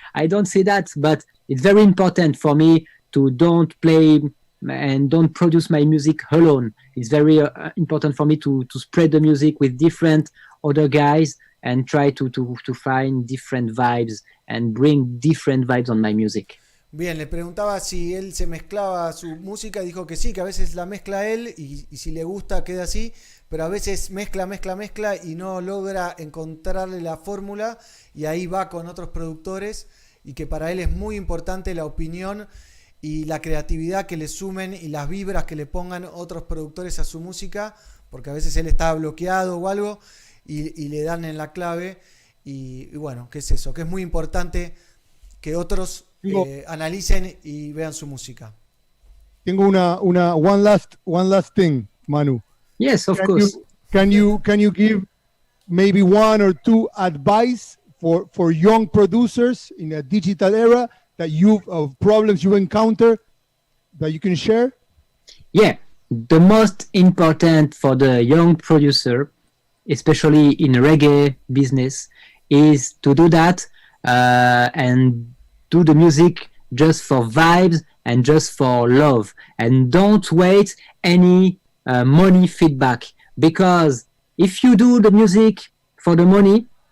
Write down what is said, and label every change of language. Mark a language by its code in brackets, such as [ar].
[en] I don't say that, but it's very important for me to don't play and don't produce my music alone. It's very important for me to spread the music with different other guys and try to find different vibes and bring different vibes on my music. [es] Bien, le preguntaba si él se mezclaba su música, dijo que sí, que a veces la mezcla él y si le gusta queda así, pero a veces mezcla y no logra encontrarle la fórmula y ahí va con otros productores y que para él es muy importante la opinión y la creatividad que le sumen y las vibras que le pongan otros productores a su música, porque a veces él está bloqueado o algo y le dan en la clave y bueno, ¿qué es eso? Que es muy importante que otros analicen y vean su música. Tengo [en] one last thing, Manu. Yes, of course. Can you give maybe one or two advice for young producers in a digital era that of problems you encounter that you can share? Yeah, the most important for the young producer, especially in reggae business, is to do that and do the music just for vibes and just for love, and don't wait any money feedback, because if you do the music for the money,